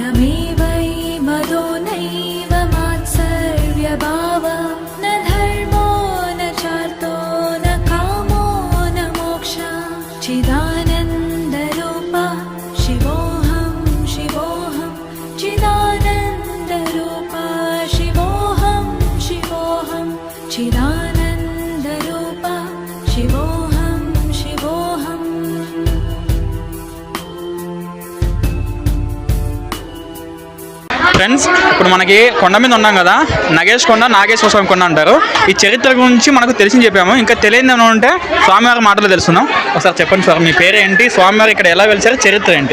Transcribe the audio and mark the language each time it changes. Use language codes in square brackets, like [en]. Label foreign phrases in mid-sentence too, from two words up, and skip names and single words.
[sa] मे वै मदो नैव मात्सर्यभाव न धर्मो न चार्तो न कामो न मोक्षः चिदानन्दरूपा शिवोऽहं शिवोऽहं चिदानन्दरूपा शिवोऽहं शिवोऽहं चिदानन्दरूपा शिवोऽहं [te] ఫ్రెండ్స్, ఇప్పుడు మనకి కొండ మీద ఉన్నాం కదా, నగేష్ కొండ, నాగేశ్వర స్వామి కొండ అంటారు. ఈ చరిత్ర గురించి మనకు తెలిసి చెప్పాము. ఇంకా తెలియదు అని ఉంటే స్వామివారి మాటలు తెలుసుకుందాం. ఒకసారి చెప్పండి సార్, మీ పేరు ఏంటి, స్వామివారు ఇక్కడ ఎలా వెలిసారు, చరిత్ర ఏంటి?